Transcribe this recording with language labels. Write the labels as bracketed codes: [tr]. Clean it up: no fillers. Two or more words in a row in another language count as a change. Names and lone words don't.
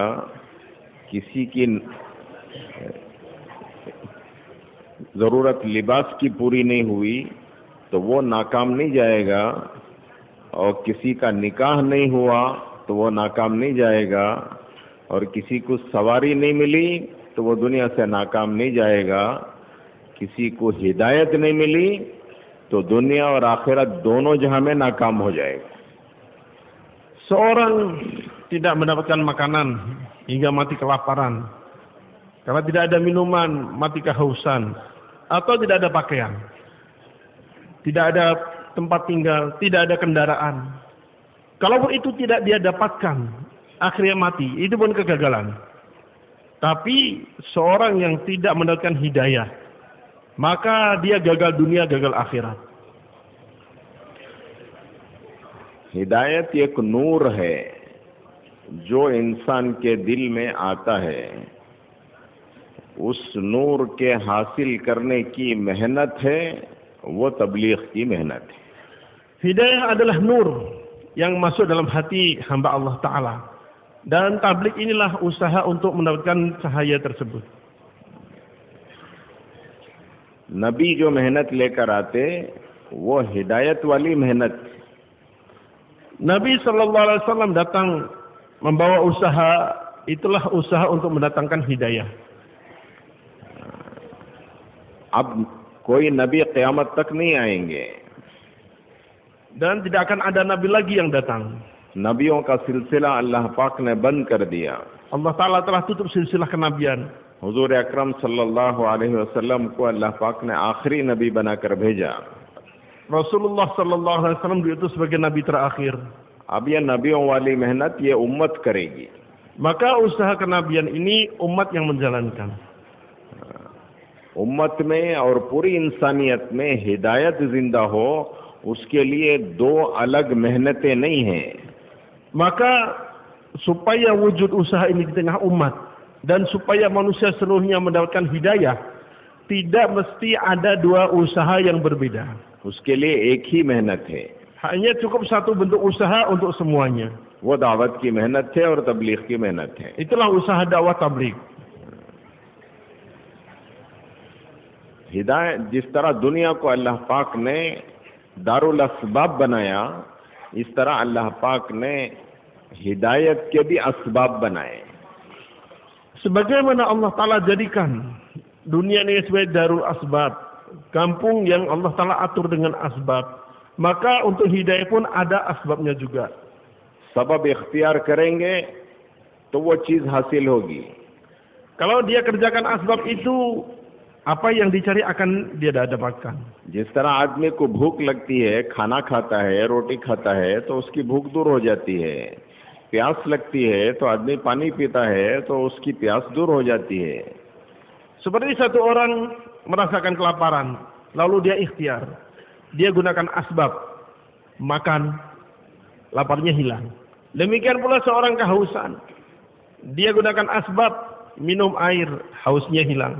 [hi] किसी की ज़रूरत लिबास की पूरी नहीं हुई तो वो नाकाम नहीं जाएगा, और किसी का निकाह नहीं हुआ तो वो नाकाम नहीं जाएगा, और किसी को सवारी नहीं मिली तो वो दुनिया से नाकाम नहीं जाएगा। किसी को हिदायत नहीं मिली तो दुनिया और आखिरत दोनों जहां में नाकाम हो जाएगा। [id] Seorang tidak mendapatkan makanan hingga mati kelaparan, karena tidak ada minuman mati kehausan, atau tidak ada pakaian, tidak ada tempat tinggal, tidak ada kendaraan. Kalaupun itu tidak dia dapatkan, akhirnya mati, itu bukan kegagalan. Tapi seorang yang tidak mendapatkan hidayah, maka dia gagal dunia, gagal akhirat. [hi] हिदायत एक नूर है जो इंसान के दिल में आता है। उस नूर के हासिल करने की मेहनत है, वो तबलीग की मेहनत है। [id] Hidayah adalah nur yang masuk dalam hati hamba Allah Ta'ala, dan tablik inilah usaha untuk mendapatkan cahaya tersebut. [hi] नबी जो मेहनत लेकर आते वो हिदायत वाली मेहनत। [id] Nabi [ar] صلى الله عليه وسلم [id] datang membawa usaha, itulah usaha untuk mendatangkan hidayah. [hi] अब कोई नबी क़यामत तक नहीं आएंगे, [id] dan tidak akan ada nabi lagi yang datang. [hi] नबियों का सिलसिला अल्लाह पाक ने बंद कर दिया। [id] Allah Ta'ala telah tutup silsilah kenabian. [hi] हुजूर अकरम [ar] صلى الله عليه وسلم [hi] को अल्लाह पाक ने आखिरी नबी बनाकर भेजा। [id] Rasulullah [ar] صلى الله عليه وسلم [id] diutus sebagai nabi terakhir. [hi] अब ये नबियों वाली मेहनत ये उम्मत करेगी। [id] Maka usaha kenabian ini umat yang menjalankan. [hi] उम्मत में और पूरी इंसानियत में हिदायत जिंदा हो, उसके लिए दो अलग मेहनतें नहीं हैं। [id] Maka supaya wujud usaha ini di tengah umat dan supaya manusia seluruhnya mendapatkan hidayah, tidak mesti ada dua usaha yang berbeda. [hi] उसके लिए एक ही मेहनत है, [id] hanya cukup satu bentuk usaha untuk semuanya. [hi] वो दावत की मेहनत है और तबलीग की मेहनत है। [id] Itulah usaha dakwah tabligh. [hi] हिदायत, जिस तरह दुनिया को अल्लाह पाक ने [ar] دار الأسباب [hi] बनाया, इस तरह अल्लाह पाक ने हिदायत के भी असबाब बनाए। [id] Sebagaimana Allah Ta'ala jadikan dunia ini sebagai [ar] دار الأسباب, [id] kampung yang Allah Ta'ala atur dengan asbab, maka untuk hidayah pun ada asbabnya juga. [hi] सबब इख्तियार करेंगे तो वो चीज हासिल होगी। [id] Kalau dia kerjakan asbab itu, apa yang dicari akan dia dapatkan. [hi] जिस तरह आदमी को भूख लगती है, खाना खाता है, रोटी खाता है, तो उसकी भूख दूर हो जाती है। प्यास लगती है तो आदमी पानी पीता है तो उसकी प्यास दूर हो जाती है। [id] Seperti satu orang merasakan kelaparan, lalu dia ikhtiar, dia gunakan asbab, makan, laparnya hilang. Demikian pula seorang kehausan, dia gunakan asbab, minum air, hausnya hilang.